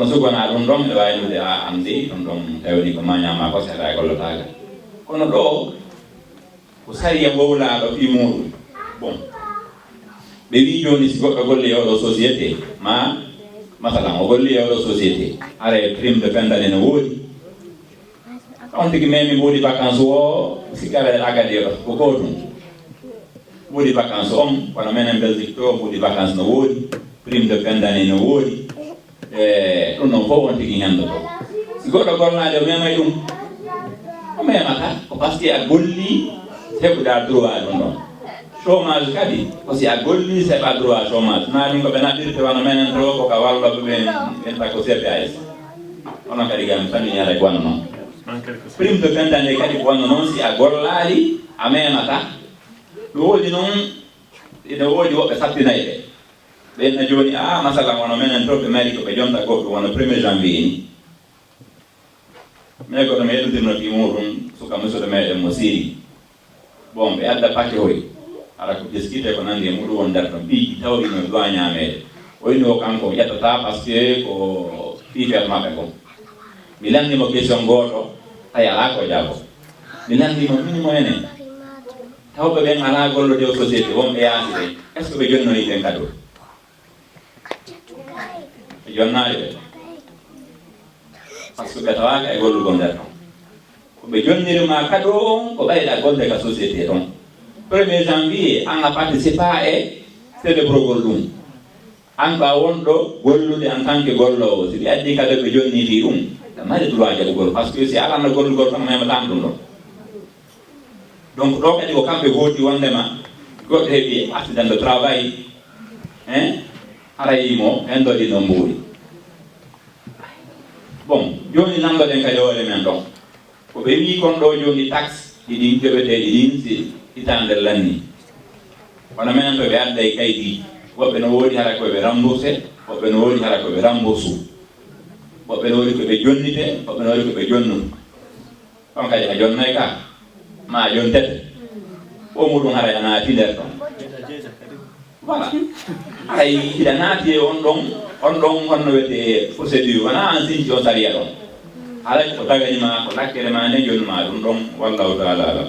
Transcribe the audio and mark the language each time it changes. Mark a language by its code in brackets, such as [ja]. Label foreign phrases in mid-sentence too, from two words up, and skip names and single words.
[ff] sugona ɗum ɗon ɓe wawi nude a andi ɗum ɗon tawni ko ma ñama kose haɗa gollotaga kono ɗo ko sariya gowlaɗo fi muɗum bon ɓe wi joni si goɗɗo golli e oɗo société ma masalan o golli e oɗo société are [fr] prime de fin d'année [ff] no woodi on tigi memi mbuuɗi vacance o sikkare agadir ko gotum mbuuɗi vacance on kono menen belgique to mbuuɗi vacance no woodi [fr] prime de fin [ff] d'année no woodi ɗum noon fof on tigi hendo to si goɗɗo gollade o memay ɗum o memata ko [fr] par ce que [ff] a golli heɓuɗa droit ɗum ɗon chômage kadi ko si a golli si heɓa droit chômage namin ko ɓe naɓirte wano menen to koka walloɓe ɓen ta ko CPAS onon kadi gami famille aray wonno noon [fr] prime de fin d'année [ff] kadi wonno noon si a gollali a memata ɗum woodi noon ene woodi woɓɓe sattinayi ɓe ɓenna joni masalan wono menen to ɓe mari ko ɓe jonta goɗɗo wono 1er janvier ni mais koɗo mi heɗodirno fi muɗum suka musuɗo meɗen mo siri bon ɓe adda paquet hoy ala ko ɓeskite ko nandi e muɗum won nder ton ɓiiji tawɗino doit ñamede oyni o kanko ƴettata [fr] par ce que [ff] ko fifere maɓɓe kon mi landimo question goto ay ala ko jaabo mi landimo minimo enen tawɓe ɓen ala gollode o société wonɓe yaasi ɓe [fr] est ce que [ff] ɓe jonnoyi ɓen kadi ɓe jonnaɗe ɓe [fr] par ce que [ff] ɓe tawaka e gollugol nder ton koɓe jonnirima kadi on ko ɓayɗa golde ka société ton 1er janvier an a participe e célébrogol ɗum an ɓa wonɗo gollude [fr] en tant que [ff] gollowo si ɓe addi kadi ɓe jonniti ɗum ɓe mari droit jaɓugol [fr] par ce que [ff] si alano gollugol tan mematama ɗum ɗon donc ɗo kadi ko kamɓe gooti wondema goɗɗo heeɓi [fr] accident de travail [ff] harayimo hen ɗo ɗi no mbuuri bon joni nandoɗen kadi hoore men ɗon ko ɓe wi kon ɗo joni taxe ɗiɗin joɓeteɗi ɗin si hitande lanni kono minen to ɓe adda e kaydiji woɓɓe no woodi hara koɓe remboursé woɓɓe no woodi hara koɓe rembourse woɓɓe no woodi koɓe jonnite woɓɓe no woodi koɓe jonnu on kadi a jonnoy ka ma a jontete o muɗum haray a naati nder ɗon voilà haray hiɗa naati e on ɗon honno wiyete procédure wona an sinci o sariya ɗon haray ko taganima ko lakkere ma nde jonnuma ɗum ɗon [ar] wallahu taala alam